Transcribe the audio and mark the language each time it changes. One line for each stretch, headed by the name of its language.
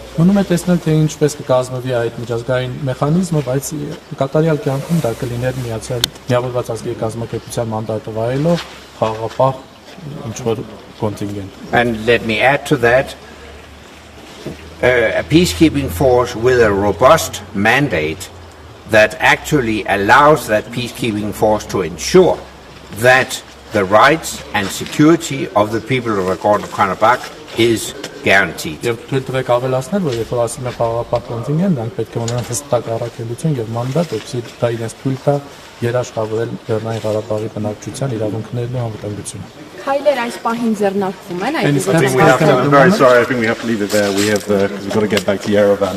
Armenian: Մնում է տեսնել, թե ինչպես կկազմվի այդ միջազգային մեխանիզմը, բայց կատարյալ կյանքում դա կլիներ միավորված ազգերի կազմակերպության մանդատը վայելող խաղաղապահ ինչ-որ կոնտինգենտ։
English: And let me add to that, a peacekeeping force with a robust mandate that actually allows that peacekeeping force to ensure that the rights and security of the people of Nagorno-Karabakh is guaranteed.
Armenian: Եվ թույլ տվեք ավելացնել, որ երբ որ ասում է խաղաղապահ կոնտինգենտ, դրանք պետք է ունենան հստակ առաքելություն եւ մանդատ, որպեսզի դա իրենց թույլ տա երաշխավորել Լեռնային Ղարաբաղի բնակչության իրավունքներն ու անվտանգությունը։ Քայլեր այս պահին ձեռնարկվում են այդ
English: I'm very sorry, I think we have to leave it there. Because we've got to get back to Yerevan.